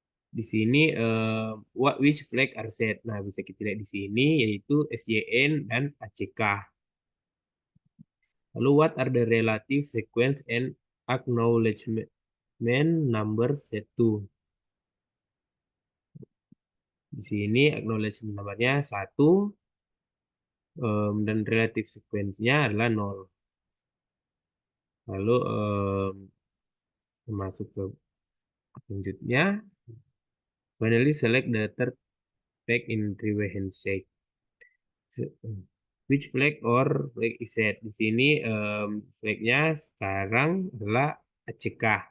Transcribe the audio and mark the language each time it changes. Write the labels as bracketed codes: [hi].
[id] Di sini [en] which flag are set. [id] Nah, bisa kita lihat di sini yaitu SYN dan ACK. [en] Lalu what are the relative sequence and acknowledgement number set to. [id] Di sini acknowledgement numbernya 1 dan relative sequence-nya adalah 0. Lalu masuk ke selanjutnya. [en] Finally, select the third flag in three-way handshake. Which flag or flag is set? [id] Di sini flagnya sekarang adalah ACK.